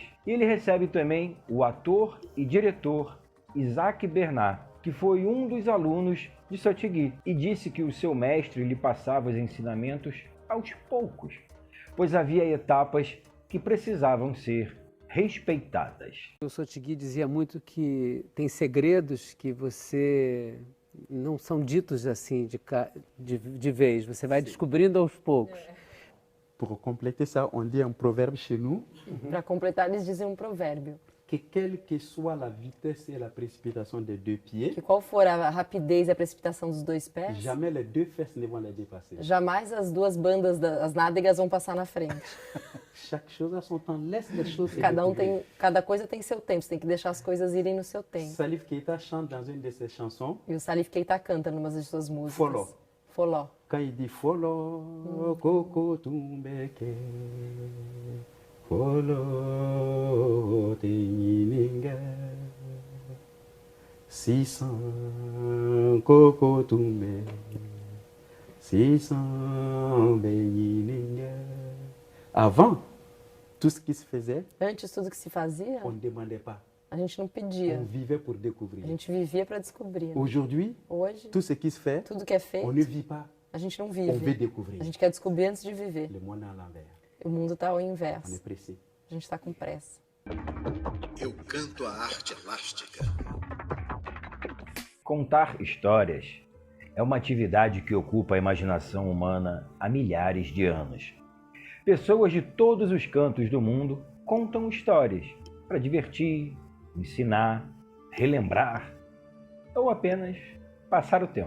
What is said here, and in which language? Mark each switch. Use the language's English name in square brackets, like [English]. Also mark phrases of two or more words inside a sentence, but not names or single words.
[Portuguese] Ele recebe também o ator e diretor Isaac Bernard, que foi um dos alunos de Sotigui, e disse que o seu mestre lhe passava os ensinamentos aos poucos, pois havia etapas que precisavam ser respeitadas. O Sotigui dizia muito que tem segredos que você não são ditos assim de vez, você vai descobrindo aos poucos. [French] Pour compléter ça, on dit un proverbe chez nous. [Portuguese] Para completar, eles dizem um provérbio. [French] Que quelle que soit la vitesse et la précipitation des deux pieds, [Portuguese] Que qual for a rapidez e a precipitação dos dois pés, [French] jamais les deux fesses ne vont les dépasser. [Portuguese] jamais as duas bandas, as nádegas vão passar na frente. [French] Chaque chose a son temps, laisse les choses se [Portuguese] Cada cada coisa tem seu tempo, você tem que deixar as coisas irem no seu tempo. [French] Salif Keita chante dans une de ses chansons, [Portuguese] E o Salif Keita canta numa das suas músicas. Foló. Foló. [French] quand il dit [Bambara] Follow, Coco Tumbeke, Follow Teninga, 600 Coco Tumbe, 600 Beninga. [French] Avant, tout ce qui se faisait, [Portuguese] Antes, tudo que se fazia, [French] on ne demandait pas, [Portuguese] a gente não [French] on [Portuguese] pedia. [French] vivait pour découvrir. [Portuguese] A gente vivia para descobrir. [French] Aujourd'hui, [Portuguese] Hoje, [French] tout ce qui se fait, [Portuguese] tudo que é [French] on ne [Portuguese] feito, [French] vit pas, [Portuguese] a gente não [French] on veut [Portuguese] vive. [French] découvrir. [Portuguese] A gente quer descobrir antes de viver. [French] Le monde est à l'envers, [Portuguese] O mundo está ao [French] on est [Portuguese] inverso. [French] pressé. [Portuguese] A gente está com pressa. Eu canto a arte elástica. Contar histórias é uma atividade que ocupa a imaginação humana há milhares de anos. Pessoas de todos os cantos do mundo contam histórias para divertir, ensinar, relembrar ou apenas passar o tempo.